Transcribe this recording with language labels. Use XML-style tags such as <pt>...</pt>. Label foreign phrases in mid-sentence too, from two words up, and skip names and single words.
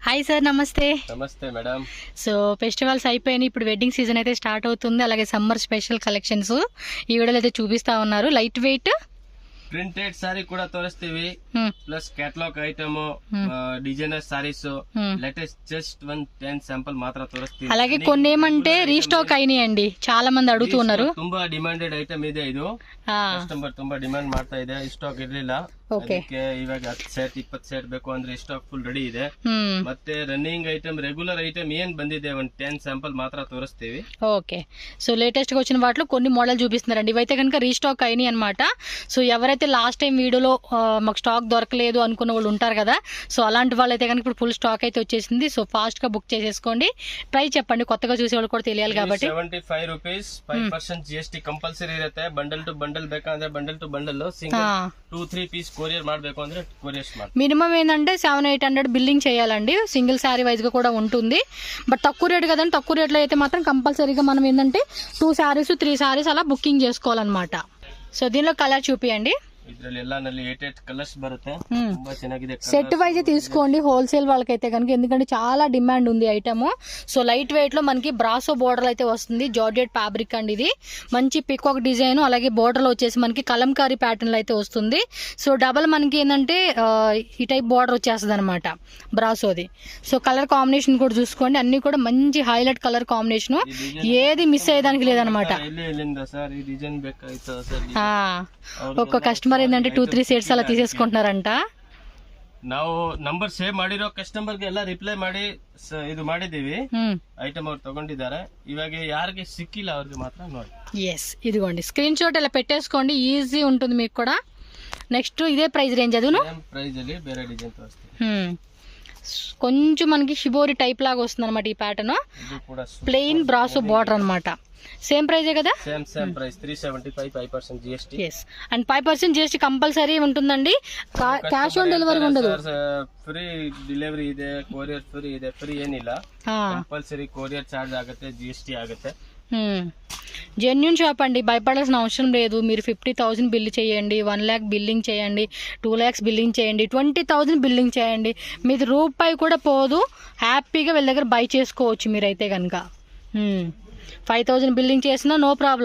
<te>హాయ్ సార్, నమస్తే. నమస్తే మేడం. సో ఫెస్టివల్స్ అయిపోయినాయి, ఇప్పుడు</te> <en>wedding season</en> <te>అయితే స్టార్ట్ అవుతుంది. అలాగే</te> <en>summer special collections</en> <te>ఈ వీడియోలో అయితే చూపిస్తా ఉన్నారు.</te> <en>light weight printed saree</en> <kn>ಕೂಡ ತೋರಿಸ್ತೀವಿ,</kn> <en>plus catalog item, designer sarees, latest just</en> <te>10 శాంపుల్ మాత్రం తోరిಸ್ತೀವಿ. అలాగే కొన్ని ఏమంటే రీస్టాక్ అయినాయండి, చాలా మంది అడుగుతున్నారు.</te> <kn>ತುಂಬಾ</kn> <en>demanded item</en> <kn>ಇದೆ ಇದು. ಕಸ್ಟಮರ್ ತುಂಬಾ ಡಿಮಾಂಡ್ ಮಾಡ್ತಾ ಇದೆ, ಸ್ಟಾಕ್ ಇರ್ಲಿಲ್ಲ. ಅದಕ್ಕೆ ಇವಾಗ 10 ಸೆಟ್ 20 ಸೆಟ್ ಬೇಕು ಅಂದ್ರೆ</kn> <en>stock full ready</en> <kn>ಇದೆ. ಮತ್ತೆ</kn> <en>running item, regular item</en> <kn>ಏನ್ ಬಂದಿದೆ ಒಂದು 10 శాంపుల్ మాత్రం తోరిಸ್ತೀವಿ.</kn> <te>ఓకే, సో లేటెస్ట్ గా వచ్చిన వాటిలో కొన్ని మోడల్ చూపిస్తున్నారండి. ఇవైతే కనుక రీస్టాక్ అయినాయి అనమాట. సో ఎవరైతే</te> <en>last time</en> <te>వీడియోలో మాకు స్టాక్ దొరకలేదు అనుకున్న వాళ్ళు ఉంటారు కదా, సో అలాంటి వాళ్ళైతే కనుక ఇప్పుడు</te> <en>full stock</en> <te>అయితే వచ్చేసింది. సో ఫాస్ట్ గా బుక్ చేసేసుకోండి. ప్రైస్ చెప్పండి, కొత్తగా చూసే వాళ్ళు కూడా తెలియాలి కాబట్టి.</te> <kn>75 రూపీస్, 5% GST ಕಂಪಲ್ಸರಿ ಇರುತ್ತೆ.</kn> <en>bundle to bundle</en> <kn>ಬೇಕಂದ್ರೆ</kn> <en>bundle to bundle,</en> <kn>ಸಿಂಗಲ್ 2-3</kn> <en>piece courier</en> <kn>ಮಾಡಬೇಕು ಅಂದ್ರೆ కొరియర్స్ ಮಾಡಿ.</kn> <te>మినిమం ఏంటంటే 700-800 బిల్లింగ్ చేయాలండి.</te> <en>single saree wise</en> <te>గా కూడా ఉంటుంది. బట్ తక్కువ రేట్ కదండి, తక్కువ రేట్లో అయితే మాత్రం కంపల్సరీగా మనం ఏంటంటే 2 శారీస్ 3 శారీస్ అలా బుకింగ్ చేసుకోవాలన్నమాట. సో దీనిలో కలర్ చూపియండి.</te> <kn>ಇದರಲ್ಲಿ ಎಲ್ಲಾನಲ್ಲಿ 8 కలర్స్ బರುತ್ತೆ. ತುಂಬಾ ಚೆನ್ನಾಗಿದೆ.</kn> <en>set wise</en> <te>తీసుకోండి హోల్సేల్ వాళ్ళకైతే కనుక, ఎందుకంటే చాలా డిమాండ్ ఉంది ఐటమ్. సో</te> <en>light weight</en> <te>లో మనకి</te> <en>brasso border</en> <te>అయితే వస్తుంది.</te> <en>georgette fabric</en> <te>అండి ఇది. మంచి</te> <en>peacock design,</en> <te>అలాగే బోర్డర్ లో వచ్చేసి మనకి కలంకారీ ప్యాటర్న్ లో అయితే వస్తుంది. సో డబల్ మనకి ఏంటంటే ఈ టైప్ బోర్డర్ వచ్చేస్తుంది అనమాట బ్రాసోది. సో</te> <en>colour combination</en> <te>కూడా చూసుకోండి, అన్ని కూడా మంచి</te> <en>highlight colour combination,</en> <te>ఏది మిస్ అయ్యేదానికి లేదనమాట. ఒక కస్టమర్ ఏంటంటే 2-3 సెట్స్ అలా తీసేసుకుంటున్నారంట.</te> <kn>ನಾವು</kn> <en>number save</en> <kn>ಮಾಡಿರೋ ಕಸ್ಟಮರ್ ಗೆ ಎಲ್ಲ ರಿಪ್ಲೈ ಮಾಡಿ ಇದು ಮಾಡಿದೀವಿ. ಐಟಮ್ ಅವ್ರು ತಗೊಂಡಿದ್ದಾರೆ. ಇವಾಗ ಯಾರಿಗೆ ಸಿಕ್ಕಿಲ್ಲ ಅವ್ರಿಗೆ ಮಾತ್ರ ನೋಡಿ.</kn> <te>ఎస్, ఇదిగోండి</te> <en>screen shot</en> <te>ఇలా పెట్టేసుకోండి, ఈజీ ఉంటుంది మీకు కూడా. నెక్స్ట్ ఇదే</te> <en>price range</en> <te>అదును</te> <kn>ప్రైస్ ಅಲ್ಲಿ ಬೇರೆ ಡಿಸೈನ್ ತೋರಿಸ್ತೀನಿ.</kn> <te>కొంచెం మనకి షిబోరి టైప్ లాగా వస్తుంది అనమాట ఈ ప్యాటర్న్.</te> <en>plain brasso border</en> <te>అనమాట.</te> <en>same price</en> <te>కదా?</te> <en>same price</en> <te>375, 5% GST. yes, అండ్ 5% GST కంపల్సరీ ఉంటుందండి.</te> <en>cash on delivery</en> <te>ఉండదు.</te> <en>free delivery</en> <kn>ಇದೆ,</kn> <en>courier free</en> <kn>ಇದೆ. ಫ್ರೀ ಏನಿಲ್ಲ,</kn> <en>compulsory courier charge</en> <kn>ಆಗುತ್ತೆ, GST ಆಗುತ್ತೆ.</kn> <en>genuine shop</en> <te>అండి, భయపడాల్సిన అవసరం లేదు. మీరు 50,000 బిల్ చేయండి, 1 lakh బిల్లింగ్ చేయండి, 2 lakhs బిల్లింగ్ చేయండి, 20,000 బిల్లింగ్ చేయండి, మీది రూపాయి కూడా పోదు. హ్యాపీగా వీళ్ళ దగ్గర బై చేసుకోవచ్చు మీరైతే కనుక. 5,000 బిల్లింగ్ చేసినా</te> <en>no problem.</en>